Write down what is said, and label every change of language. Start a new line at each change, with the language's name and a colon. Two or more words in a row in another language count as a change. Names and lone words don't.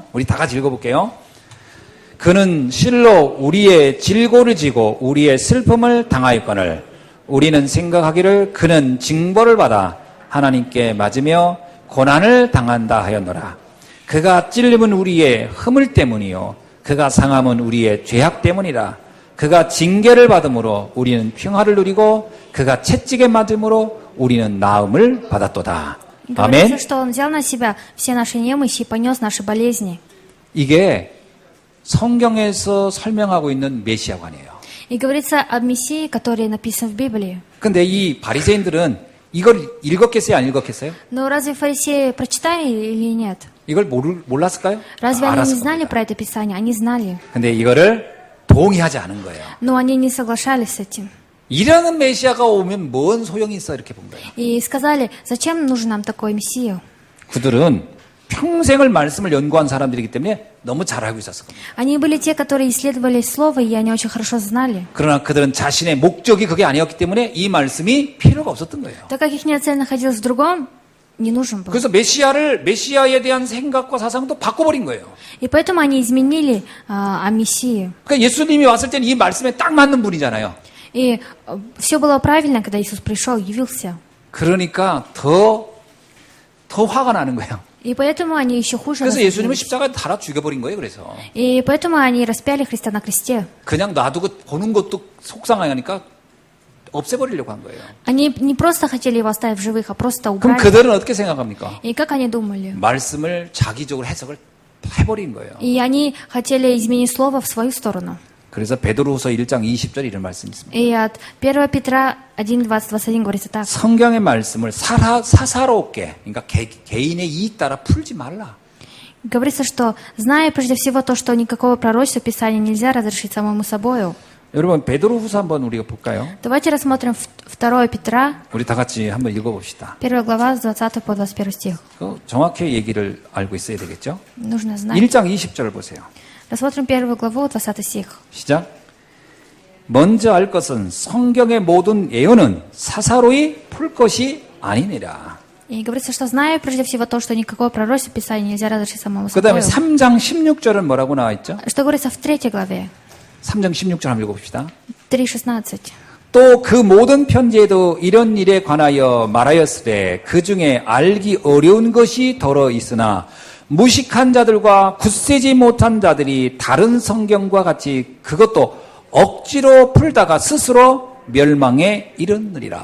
Korean: 우리 다 같이 읽어볼게요. 그는 실로 우리의 질고를 지고 우리의 슬픔을 당하였거늘 우리는 생각하기를 그는 징벌을 받아 하나님께 맞으며 고난을 당한다 하였노라. 그가 찔림은 우리의 허물 때문이요 그가 상함은 우리의 죄악 때문이라. 그가 징계를 받음으로 우리는 평화를 누리고 그가 채찍에 맞음으로 우리는 나음을 받았도다.
Russian: Говорится,
Korean: 아멘.
Russian: что он взял на себя все наши немощи и понес наши болезни.
Korean: 이게 성경에서 설명하고 있는 메시아관이에요.
Russian: И говорится об Мессии, который написан в Библии.
Korean: 근데 이 바리새인들은 이걸 읽었겠어요, 안 읽었겠어요?
Russian: Но разве фарисеи прочитали или нет?
Korean: 이걸 몰랐을까요?
Russian: Разве они не
Korean: 알았을
Russian: знали
Korean: 겁니다.
Russian: про это Писание? Они знали.
Korean: 근데 이거를 동의하지 않은 거예요.
Russian: Но они не соглашались с этим.
Korean: 이런 메시아가 오면 뭔 소용이 있어 이렇게 본 거예요.
Russian: И сказали, зачем нужен нам такой Мессия?
Korean: 그들은 평생을 말씀을 연구한 사람들이기 때문에 너무 잘 알고 있었을 겁니다.
Russian: Они были те, которые исследовали Слово, и они очень хорошо знали.
Korean: 그러나 그들은 자신의 목적이 그게 아니었기 때문에 이 말씀이 필요가 없었던 거예요.
Russian: Так как их цель находилась в другом, не нужен был.
Korean: 그래서 메시아에 대한 생각과 사상도 바꿔버린 거예요.
Russian: И поэтому они изменили о Мессии.
Korean: 그러니까 예수님이 왔을 때는 이 말씀에 딱 맞는 분이잖아요.
Russian: И все было правильно, когда Иисус пришел, явился.
Korean: 그러니까 더 화가 나는 거예요.
Russian: И поэтому они еще хуже
Korean: 그래서 예수님을
Russian: разозлились.
Korean: 십자가에 달아 죽여버린 거예요. 그래서
Russian: И поэтому они распяли Христа на кресте.
Korean: 그냥 놔두고 보는 것도 속상하니까 없애버리려고 한 거예요.
Russian: Они не просто хотели его оставить в живых, а просто
Korean: 그럼
Russian: убрали.
Korean: 그들은 어떻게 생각합니까?
Russian: И как они думали?
Korean: 말씀을 자기적으로 해석을 해버린 거예요.
Russian: И они хотели изменить слово в свою сторону.
Korean: 그래서 베드로후서 1장 20절 이런 말씀이 있습니다.
Russian: И от 1 Петра 1:20-21 говорится так.
Korean: 성경의 말씀을 사사롭게, 그러니까 개인의 이익 따라 풀지 말라.
Russian: Говорится, что, зная прежде всего то, что никакого пророчества Писания нельзя разрешить самому собою.
Korean: 여러분 베드로후서 한번 우리가 볼까요?
Russian: Давайте рассмотрим 2 Петра,
Korean: 우리 다 같이 한번 읽어봅시다.
Russian: 1 глава, с 20 по 21 стих.
Korean: 정확히 얘기를 알고 있어야 되겠죠?
Russian: Нужно знать.
Korean: 1장 20절을 보세요.
Russian: Рассмотрим 1 главу, 20 стих.
Korean: 시작. 먼저 알 것은 성경의 모든 예언은 사사로이 풀 것이 아니니라.
Russian: И говорится, что зная прежде всего то, что никакого пророчества Писания нельзя разрешить самому
Korean: 그 다음에
Russian: собою.
Korean: 3장 16절은 뭐라고 나와 있죠?
Russian: Что говорится в 3 главе,
Korean: 3장 16절 한번 읽어봅시다.
Russian: 3:16.
Korean: 또 그 모든 편지에도 이런 일에 관하여 말하였으되 그 중에 알기 어려운 것이 더러 있으나 무식한 자들과 굳세지 못한 자들이 다른 성경과 같이 그것도 억지로 풀다가 스스로 멸망에 이르느니라.